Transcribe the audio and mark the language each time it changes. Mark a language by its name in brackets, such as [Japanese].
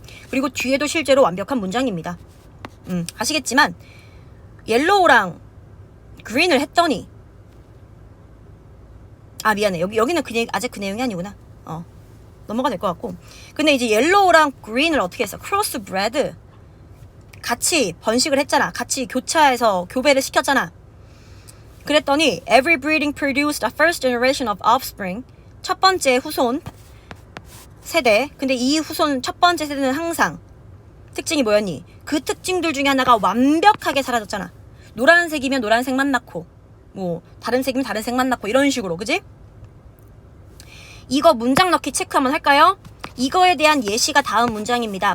[Korean] 그리고 뒤에도 실제로 완벽한 문장입니다. 아시겠지만 옐로우랑 그린을 했더니 미안해. 여기는 아직 그 내용이 아니구나. 넘어가 될 것 같고. 근데 이제 옐로우랑 그린을 어떻게 했어? 크로스 브레드 같이 번식을 했잖아. 같이 교차해서 교배를 시켰잖아. 그랬더니 [English] every breeding produced a first generation of offspring. [Korean] 첫 번째 후손 세대. 근데 이 후손 첫 번째 세대는 항상 특징이 뭐였니? 그 특징들 중에 하나가 완벽하게 사라졌잖아. 노란색이면 노란색만 낳고 뭐 다른 색이면 다른 색만 낳고 이런 식으로. 그지? 이거 문장 넣기 체크 한번 할까요? 이거에 대한 예시가 다음 문장입니다.